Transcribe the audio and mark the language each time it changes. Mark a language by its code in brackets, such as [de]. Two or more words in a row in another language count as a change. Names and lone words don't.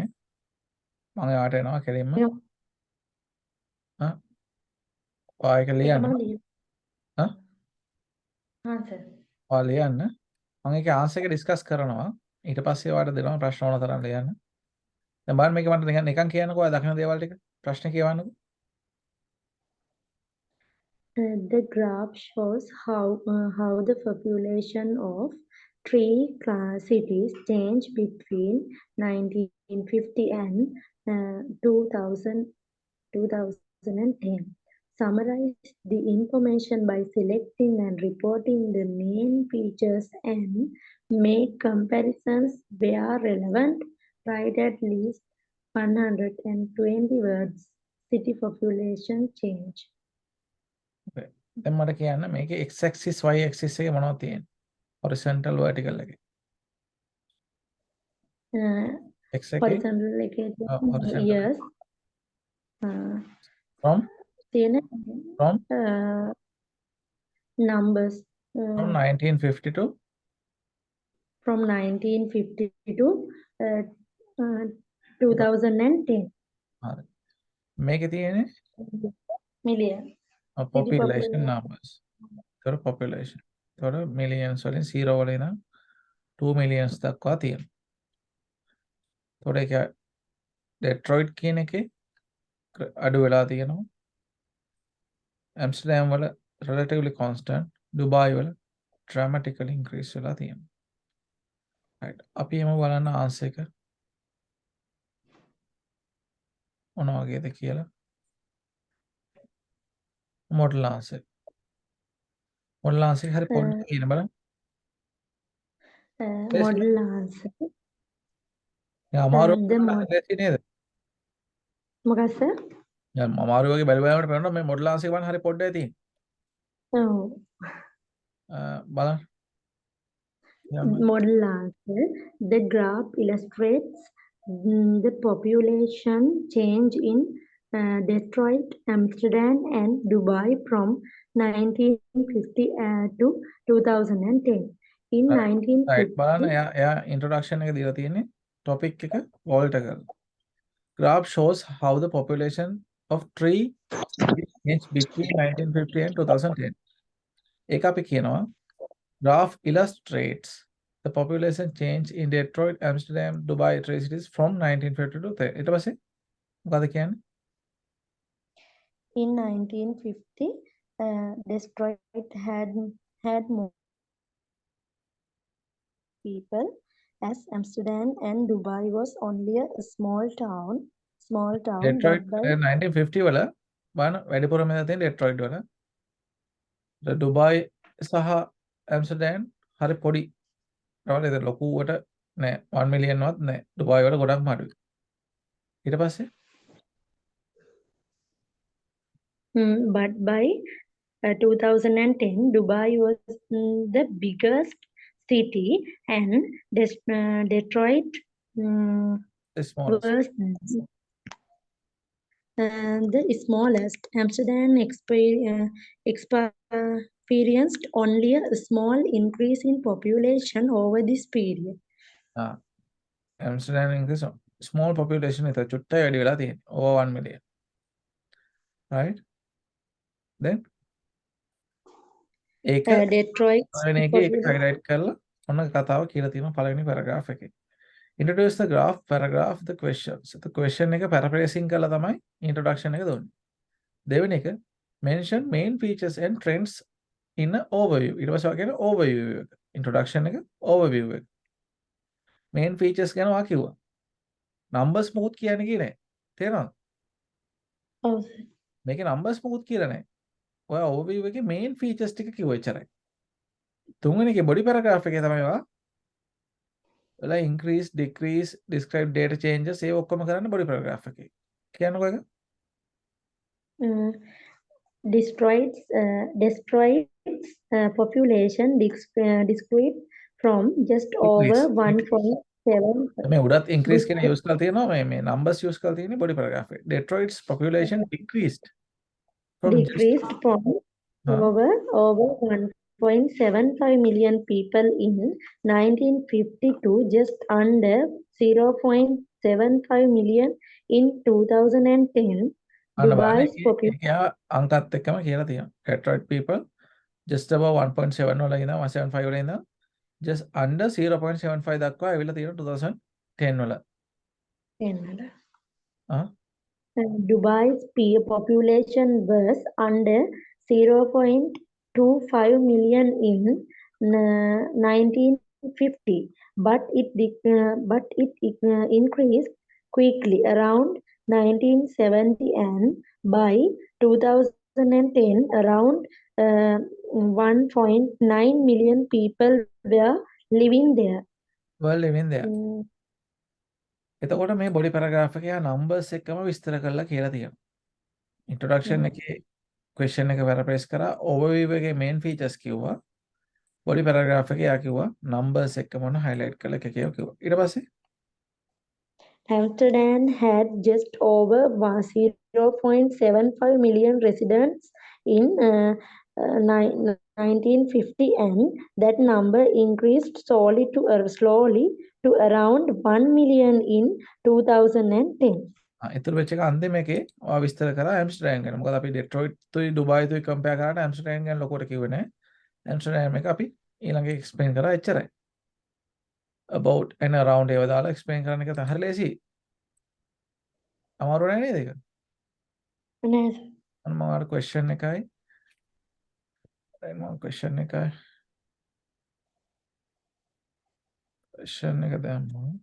[si] මම ඔයාලට එනවා කෙලින්ම. ඔයා ඒක ලියන්න. ඔයා ලියන්න. මම ඒකේ ආන්සර් එක ඩිස්කස් කරනවා. ඊට පස්සේ ඔයාලට දෙනවා ප්‍රශ්න ඕන තරම් ලියන්න. දැන් බලන්න මේක මට නිකන් කියන්නකෝ. ඔයා දකින දේවල් ටික ප්‍රශ්න කියවන්නකෝ. [en] The graph shows how the population of 3 cities changed between 1950 and 2010. Summarize the information by selecting and reporting the main features and make comparisons where relevant. Write at least 120 words. City population change. [si] දැන් මට කියන්න මේකේ [en] x axis y axis [si] එකේ මොනවද තියෙන්නේ? [en] horizontal vertical එකේ. [si] x එකේ horizontal එකේ [en] horizontal. yes. from numbers from 1950 to from 1950 to 2010. [si] මේකේ තියෙන්නේ [en] million. population numbers. ඒතර population. [si] ඒතර millions වලින් 0 වලින් ඉඳන් 2 millions දක්වා තියෙනවා. ඒතර ඒක ඩෙට්‍රොයිට් කියන එකේ අඩු වෙලා තියෙනවා. ඇම්ස්ටර්ඩම් වල [en] relatively constant, [si] දුබායි වල [en] dramatically increase [si] වෙලා තියෙනවා. [en] right. [si] අපි එමු බලන්න ආන්සර් එක මොන වගේද කියලා. [en] model answer. model answer [si] හරි පොඩ්ඩක් කියන බලන්න. [en] model answer. [si] අමාරු [en] the [si] නේද? මොකක්ද සර්? දැන් අමාරු වගේ බලවට පේනවා මේ [en] model answer [si] එක බලන්න හරි පොඩ්ඩයි තියෙන්නේ. ඔව්. බලන්න. [en] Model answer. The graph illustrates the population change in Detroit, Amsterdam, and Dubai from 1950 to 2010. In 1950, [si] බලන්න එයා introduction එක දීලා තියෙන්නේ topic එක alt කරලා. [en] Graph shows how the population of 3 changed between 1950 and 2010. [si] ඒක අපි කියනවා [en] graph illustrates the population change in Detroit, Amsterdam, Dubai, 3 cities from 1950 to 10. [si] ඊට පස්සේ මොකද කියන්නේ? [en] In 1950, Detroit had more people as Amsterdam, and Dubai was only a small town. Detroit but by [si] 1950 වල බලන්න වැඩිපුරම තියෙන Detroit වල. Dubai සහ Amsterdam හරි පොඩි. ඒවල ඒක ලොකුවට නෑ 1 million වත් නෑ. Dubai වල ගොඩක්ම අඩුයි. ඊට පස්සේ [en] but by 2010, Dubai was the biggest city, and Detroit the smallest. was the smallest. Amsterdam experienced only a small increase in population over this period. [si] Amsterdam [en] increase small population [si] එක චුට්ටයි වැඩි වෙලා තියෙන්නේ. [en] over 1 million. Right? Then ඒක Detroit [si] පළවෙනි එකේ ඒක highlight කරලා ඔන්න කතාව කියලා තියෙනවා පළවෙනි paragraph එකේ. [en] Introduce the graph, paragraph, the questions. The question [si] එක paraphrasing කරලා තමයි introduction එක දුන්නේ. දෙවෙනි එක [en] mention main features and trends in an overview. [si] ඊට පස්සේ වගේ overview එක. introduction එක overview එක. [en] main features [si] ගැන ඔයා කිව්වා. නම්බර්ස් මොකුත් කියන්නේ කී නෑ. තේරෙනවද? ඔව් සර්. මේකේ නම්බර්ස් මොකුත් කියලා නෑ. ඔයා ඕවර්විව් එකේ [en] main features [si] ටික කිව්වා එච්චරයි. තුන්වෙනි එකේ [en] body paragraph [si] එකේ තමයි ඔයා ඔයාලා [en] increase decrease describe data changes [si] ඒ ඔක්කොම කරන්නේ [en] body paragraph [si] එකේ. කියන්නකෝ ඒක. [en] Destroys population decrease from just over Decrease. 1.7 [si] මේ උඩත් ඉන්ක්‍රීස් කියන යූස් කරලා තියෙනවා මේ නම්බර්ස් යූස් කරලා තියෙන්නේ [en] body paragraph [si] එකේ. [en] Detroit's population decreased from just decreased from over 1.75 million people in 1950 to just under 0.75 million in 2010. [si] අන්න බලන්න [en] Dubai's [si] ඒකේ [en] population [si] එයා අංකත් එක්කම කියලා තියෙනවා. [en] Detroit people just about [si] 1.7 වල ඉඳන් 1.75 වල ඉඳන් [en] just under 0.75 [si] දක්වා ඇවිල්ලා තියෙනවා 2010 වල. 10 වල. ආ [en] Dubai's population was under 0.25 million in 1950, but it increased quickly around 1970, and by 2010, around 1.9 million people were living there. well living there. Mm, [si] එතකොට මේ [en] body paragraph [si] එකේ යා නම්බර්ස් එක්කම විස්තර කරලා කියලා තියෙනවා. ඉන්ට්‍රොඩක්ෂන් එකේ ක්වෙස්චන් එක පැරෆ්‍රේස් කරා ඕවර්විව් එකේ [en] main features [si] කිව්වා. [en] body paragraph [si] එකේ යා කිව්වා නම්බර්ස් එක්කම මොන හයිලයිට් කරලා එක කිව්වා. ඊට පස්සේ [en] Amsterdam had just over 0.75 million residents in 1950, and that number increased slowly to around 1 million in 2010. [si] ඉතුරු වෙච්ච එක අන්තිම එකේ ඔයා විස්තර කරා ඇම්ස්ටර්ඩම් ගැන. මොකද අපි ඩෙට්‍රොයිට් තුයි ඩුබායි තුයි කම්පෙයාර් කරාට ඇම්ස්ටර්ඩම් ගැන ලොකුවට කිව්වේ නැහැ. ඇම්ස්ටර්ඩම් එක අපි ඊළඟ එක්ස්ප්ලেইন කරා එච්චරයි. [en] about and around [si] ඒව දාලා එක්ස්ප්ලেইন කරන්න එක තමයි ලේසි. අමාරු නෑ නේද ඒක? නෑ සර්. අන්න මම අර ක්වෙස්චන් එකයි දැන් මම ක්වෙස්චන් එක දැම්මා.